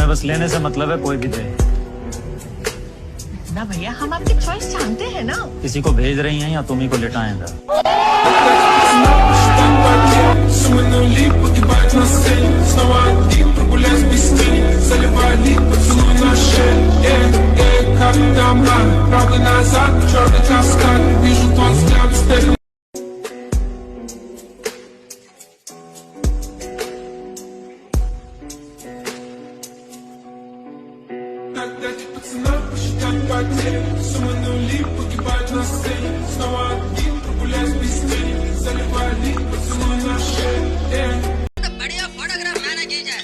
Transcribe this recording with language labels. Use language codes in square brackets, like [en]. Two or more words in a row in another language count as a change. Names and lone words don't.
[hi] बस लेने से मतलब है, कोई भी दे। ना भैया, हम आपकी चॉइस जानते हैं ना। किसी को भेज रही हैं या तुम ही को लिटाएंगे? [ru] Суммы нули погибать на сцене, снова один, прогуляюсь без тени, заливали поцелуй на шею, как дома, правда назад, черный каскад, вижу твой взгляд, степь. Дайте пацанам посчитать потери, суммы нули погибать на сцене, снова один, прогуляюсь без тени, заливали поцелуй на шею. [hi] बढ़िया फोटोग्राफ मैंने की है।